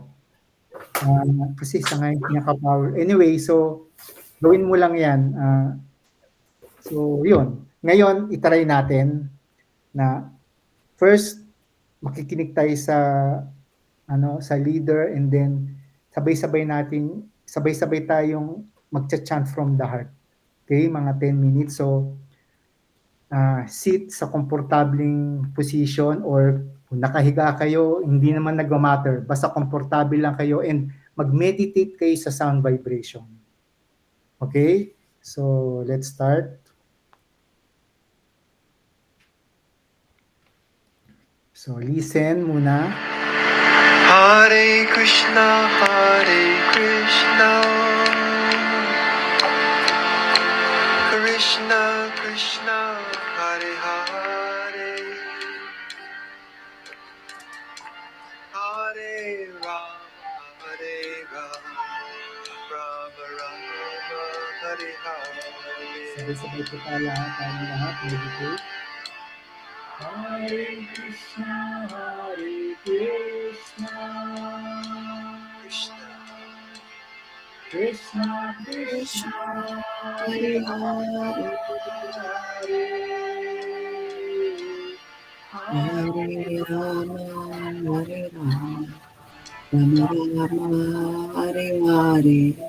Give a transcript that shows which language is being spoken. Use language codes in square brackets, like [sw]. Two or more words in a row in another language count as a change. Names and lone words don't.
[tl] Kasi sa ngayon, pinaka-power. [en] Anyway, so, [tl] gawin mo lang yan. So, yun. Ngayon, itry natin na first, makikinig tayo sa [en] leader and then [tl] sabay-sabay tayong magcha-chant [en] from the heart. [tl] Okay, mga 10 minutes. So, sit sa komportabling position or kung nakahiga kayo, hindi naman nagmamatter. Basta komportable lang kayo and mag-meditate kayo sa sound vibration. [en] Okay? So, let's start. So, listen muna. [sa] Hare Krishna, Krishna Krishna, Hare Hare, Hare Rama, Rama Rama, Hare Hare. [tl] Sabay-sabay po tayo lahat. Meditate. [sa] Hare Krishna, Krishna Krishna, Hare Hare, Hare Rama, Hare Rama, Rama Rama, Hare Hare.